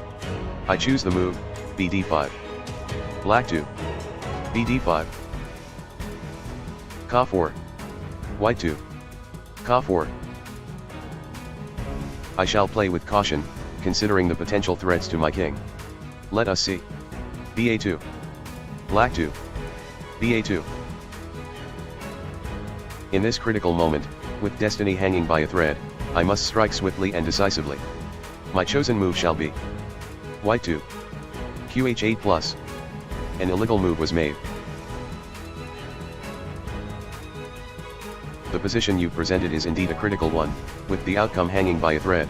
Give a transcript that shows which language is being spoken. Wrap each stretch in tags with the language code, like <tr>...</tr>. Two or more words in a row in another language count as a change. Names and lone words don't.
<en>I choose the move, BD5. Black 2. BD5. Ka4. White 2. Ka4. I shall play with caution, considering the potential threats to my king. Let us see. BA2. Black 2. BA2. In this critical moment, with destiny hanging by a thread, I must strike swiftly and decisively. My chosen move shall be White 2. QH8 plus. An illegal move was made. The position you presented is indeed a critical one, with the outcome hanging by a thread.</en>